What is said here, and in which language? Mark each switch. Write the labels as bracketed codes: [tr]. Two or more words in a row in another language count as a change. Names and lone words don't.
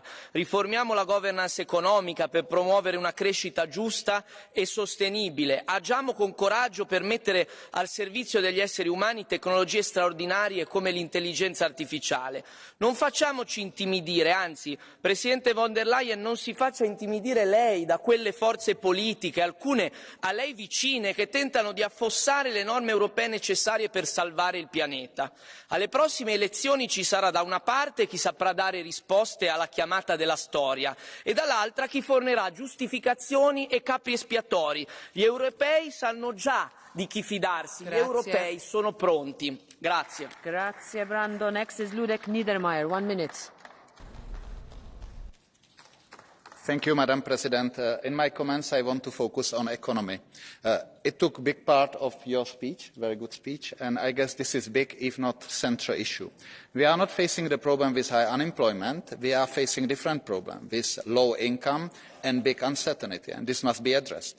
[it] Riformiamo la governance economica per promuovere una crescita giusta e sostenibile. Agiamo con coraggio per mettere al servizio degli esseri umani tecnologie straordinarie come l'intelligenza artificiale. Non facciamoci intimidire, anzi, Presidente von der Leyen, non si faccia intimidire lei da quelle forze politiche, alcune a lei vicine, che tentano di affossare le norme europee necessarie per salvare il pianeta. Alle prossime elezioni ci sarà da una parte chi saprà dare risposte alla chiamata della storia e dall'altra chi fornirà giustificazioni e capri espiatori. Gli europei sanno già di chi fidarsi, gli europei sono pronti. Grazie. Grazie Brando. [en] Next is Ludek Niedermayer, 1 minute. Thank you, Madam President. In my comments, I want to focus on economy. It took a big part of your speech, very good speech, and I guess this is big, if not central issue. We are not facing the problem with high unemployment. We are facing a different problem with low income and big uncertainty, and this must be addressed.